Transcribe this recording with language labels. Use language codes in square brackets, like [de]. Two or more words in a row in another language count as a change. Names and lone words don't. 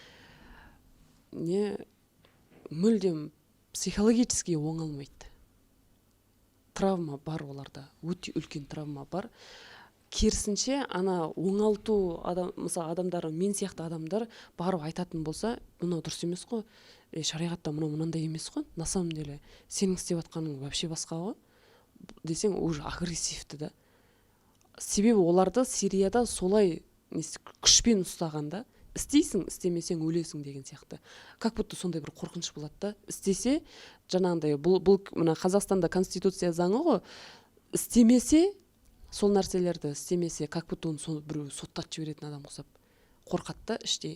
[kk] Мүлдем психологически оңалмайды. Травма бар оларда, өте үлкен травма бар. Керісінше, ана оңалту мысалы адамдар, мен сияқты адамдар барып айтатын болса, мынау дұрыс емес қой, шариғатта мынандай емес қой, [ru] на самом деле [kk] сенің істеп жатқаның вообще басқа ғой десең, уже агрессивті да. Себебі оларды Сирияда солай күшпен ұстағанда, істейсің, істемесең өлесің деген сияқты. [ru] Как будто [kk] сондай бір қорқыныш болады да. Істесе, жаңағындай, бұл мына Қазақстанда конституция заңы ғой, істемесе, сол нәрселерді істемесе, [ru] как будто [kk] оны біреу соттатып жіберетін адам ұқсап қорқады да іштей.